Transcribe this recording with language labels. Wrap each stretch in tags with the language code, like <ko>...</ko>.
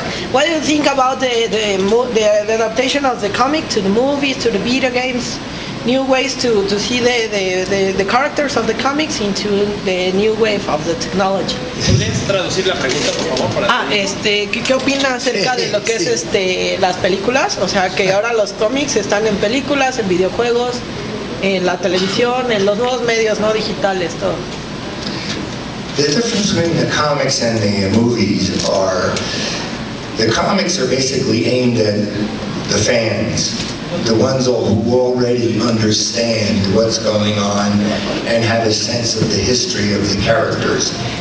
<en>What do you think about the adaptation of the comic to the movies, to the video games? New ways to see the characters of the comics into the new wave of the technology.</en> <es>¿Puedes traducir la pregunta, por favor? ¿Qué opina acerca de lo que es las películas? O sea, que ahora los cómics están en películas, en videojuegos, en la televisión, en los nuevos medios no digitales, todo.</es> <en>The difference between the comics and the movies are, the comics are basically aimed at the fans, the ones who already understand what's going on and have a sense of the history of the characters.</en>